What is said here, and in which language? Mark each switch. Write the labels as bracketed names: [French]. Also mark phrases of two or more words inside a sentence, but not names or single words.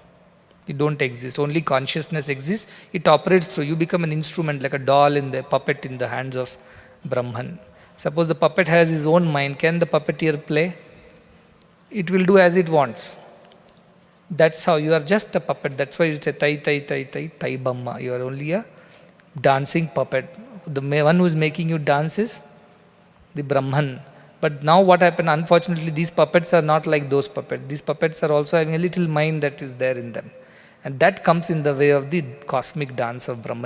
[English] You don't exist, only consciousness exists. It operates through you, become an instrument like a doll in the puppet in the hands of Brahman. Suppose the puppet has his own mind, can the puppeteer play? It will do as it wants. That's how you are just a puppet. That's why you say tai tai tai tai tai bamma. You are only a dancing puppet. The one who is making you dance is the Brahman. But now what happened? Unfortunately, these puppets are not like those puppets. These puppets are also having a little mind that is there in them. And that comes in the way of the cosmic dance of Brahman.